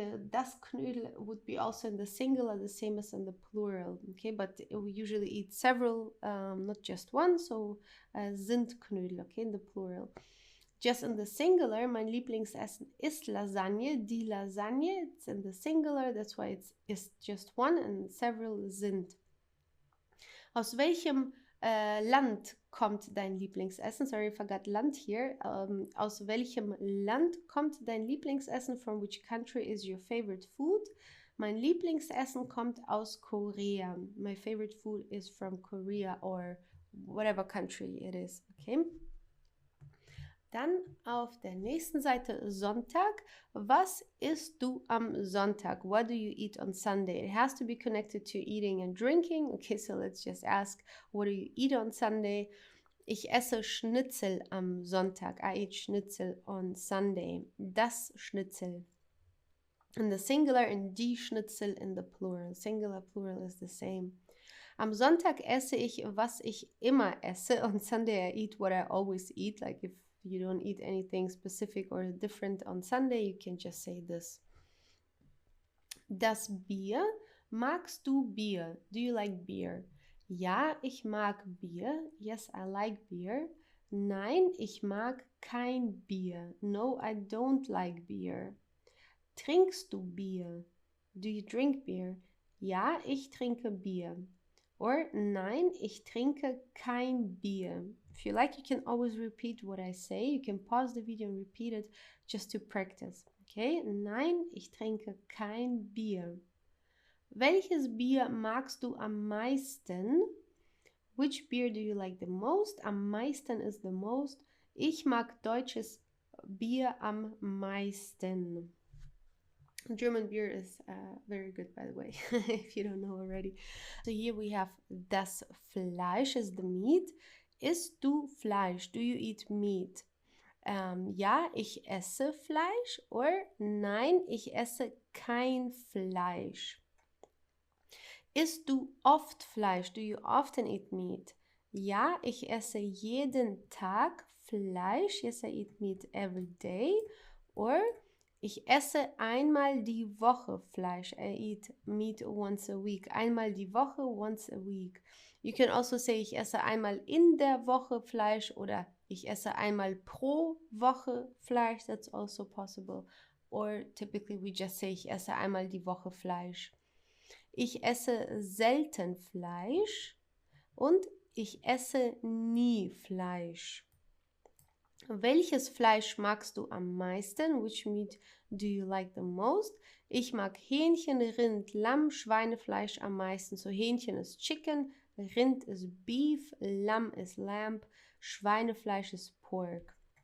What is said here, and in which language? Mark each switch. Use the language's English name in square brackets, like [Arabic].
[English] Das Knödel would be also in the singular, the same as in the plural, okay, but we usually eat several, not just one, so [German] sind Knödel, [English] okay, in the plural. Just in the singular, [German] mein Lieblingsessen ist Lasagne, die Lasagne, [English] it's in the singular, that's why it's just one, and several sind. [German] Aus welchem Land kommt dein Lieblingsessen? [English] Sorry, I forgot Land here. [German] Aus welchem Land kommt dein Lieblingsessen? [English] From which country is your favorite food? [German] Mein Lieblingsessen kommt aus Korea. [English] My favorite food is from Korea or whatever country it is. Okay. [German] Dann auf der nächsten Seite Sonntag. Was isst du am Sonntag? [English] What do you eat on Sunday? It has to be connected to eating and drinking. Okay, so let's just ask, what do you eat on Sunday? [German] Ich esse Schnitzel am Sonntag. [English] I eat Schnitzel on Sunday. [German] Das Schnitzel. [English] In the singular and [German] die Schnitzel [English] in the plural. Singular, plural is the same. [German] Am Sonntag esse ich, was ich immer esse. [English] On Sunday I eat what I always eat. Like if you don't eat anything specific or different on Sunday, you can just say this. [German] Das Bier. Magst du Bier? [English] Do you like beer? [German] Ja, ich mag Bier. [English] Yes, I like beer. [German] Nein, ich mag kein Bier. [English] No, I don't like beer. [German] Trinkst du Bier? [English] Do you drink beer? [German] Ja, ich trinke Bier. Or nein, ich trinke kein Bier. [English] If you like, you can always repeat what I say. You can pause the video and repeat it just to practice. Okay? [German] Nein, ich trinke kein Bier. Welches Bier magst du am meisten? [English] Which beer do you like the most? [German] Am meisten [English] is the most. [German] Ich mag deutsches Bier am meisten. [English] German beer is very good, by the way, if you don't know already. So here we have das Fleisch is the meat. [German] Isst du Fleisch? [English] Do you eat meat? [German] Ja, ich esse Fleisch. Or nein, ich esse kein Fleisch. Isst du oft Fleisch? [English] Do you often eat meat? [German] Ja, ich esse jeden Tag Fleisch. [English] Yes, I eat meat every day. Or [German] ich esse einmal die Woche Fleisch. [English] I eat meat once a week. [German] Einmal die Woche, [English] once a week. You can also say, [German] ich esse einmal in der Woche Fleisch oder ich esse einmal pro Woche Fleisch. [English] That's also possible. Or typically we just say, [German] ich esse einmal die Woche Fleisch. Ich esse selten Fleisch und ich esse nie Fleisch. Welches Fleisch magst du am meisten? [English] Which meat do you like the most? [German] Ich mag Hähnchen, Rind, Lamm, Schweinefleisch am meisten. So Hähnchen ist Chicken, Rind ist Beef, Lamm ist Lamb, Schweinefleisch ist Pork.